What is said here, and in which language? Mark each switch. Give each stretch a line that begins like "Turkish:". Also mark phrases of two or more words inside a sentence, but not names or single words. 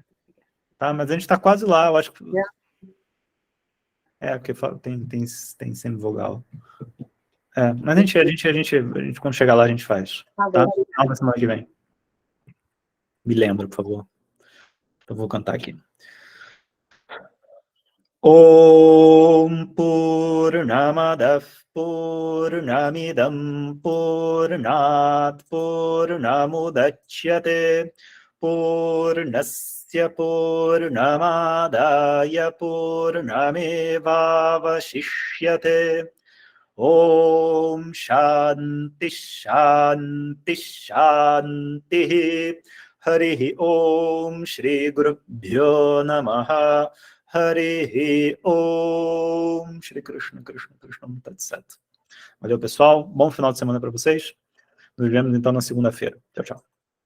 Portuguese: Tá, mas a gente está quase lá, eu acho que... porque tem semivogal. Mas a gente, quando chegar lá, a gente faz. Tá? Na semana que vem. Me lembra, por favor. Eu vou cantar aqui.
Sanskrit: ॐ पूर्णमदः पूर्णमिदं पूर्णात् पूर्णमुदच्यते पूर्णस्य पूर्णमादाय पूर्णमेवावशिष्यते ॐ शान्ति शान्ति शान्ति हरिः ॐ श्री गुरुभ्यो नमः. हरिः ॐ श्री कृष्ण कृष्ण कृष्ण तत्सत्.
Portuguese: Valeu, pessoal. Bom final de semana para vocês. Nos vemos então na segunda-feira. Tchau, tchau.